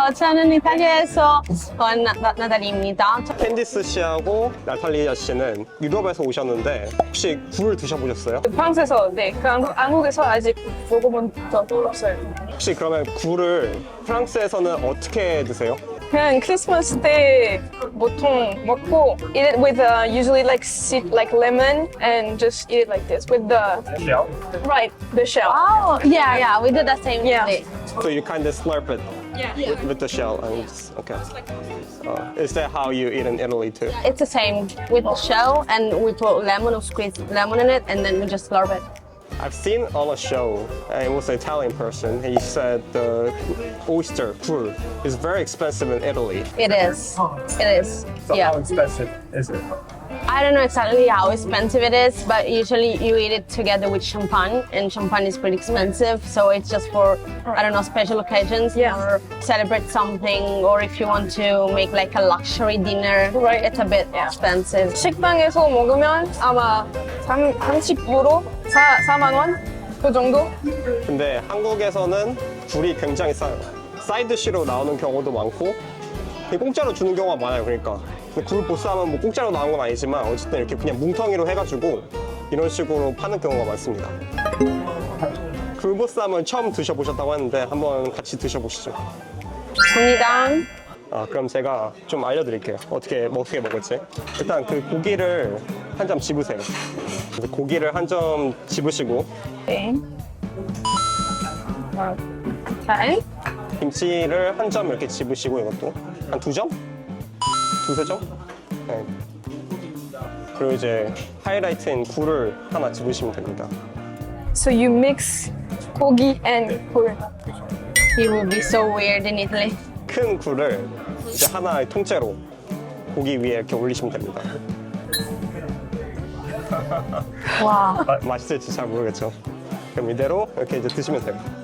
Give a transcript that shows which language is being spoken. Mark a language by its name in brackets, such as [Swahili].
[Korean] 저는 이탈리아에서 온 나탈리아입니다. 캔디스 씨하고 나탈리아 씨는 유럽에서 오셨는데 혹시 굴을 드셔보셨어요? 프랑스에서, 네, 한국에서 아직 먹어본 적 없어요. 혹시 그러면 굴을 프랑스에서는 어떻게 드세요? 그냥 크리스마스 때 보통 먹고 [English] eat it with usually like lemon and just eat it like this with the shell? Right, the shell. Oh, yeah, we do the same Yeah. way. So you kind of slurp it with the shell and okay. Is that how you eat in Italy too? It's the same with the shell, and we put lemon or squeeze lemon in it, and then we just slurp it. I've seen on a show, and it was an Italian person. He said the oyster 굴 is very expensive in Italy. It is. It is. So Yeah. how expensive is it? I don't know exactly how expensive it is, but usually you eat it together with champagne, and champagne is pretty expensive. So it's just for, I don't know, special occasions or celebrate something, or if you want to make like a luxury dinner, it's a bit expensive. [Korean] 식당에서 먹으면 아마 30유로? 4만 원? 그 정도? 근데 한국에서는 굴이 굉장히 싸요. 사이드 디쉬로 나오는 경우도 많고 공짜로 주는 경우가 많아요. 그러니까 굴보쌈은 뭐 공짜로 나온 건 아니지만 어쨌든 이렇게 그냥 뭉텅이로 해가지고 이런 식으로 파는 경우가 많습니다. 굴보쌈은 처음 드셔보셨다고 하는데 한번 같이 드셔보시죠. 감사합니다. 그럼 제가 좀 알려드릴게요. 어떻게 먹을지. 일단 그 고기를 한 점 집으세요. 그래서 고기를 한 점 집으시고 네. 잘. 김치를 한 점 이렇게 집으시고 이것도 한 2점? 2~3점? 네. 그리고 이제 하이라이트인 굴을 하나 집으시면 됩니다. [English] So you mix 고기 and 굴. It would be so weird in Italy. [Korean] 큰 굴을 이제 하나의 통째로 고기 위에 이렇게 올리시면 됩니다. 와. 맛있을지 잘 모르겠죠. 그럼 이대로 이렇게 이제 드시면 돼요.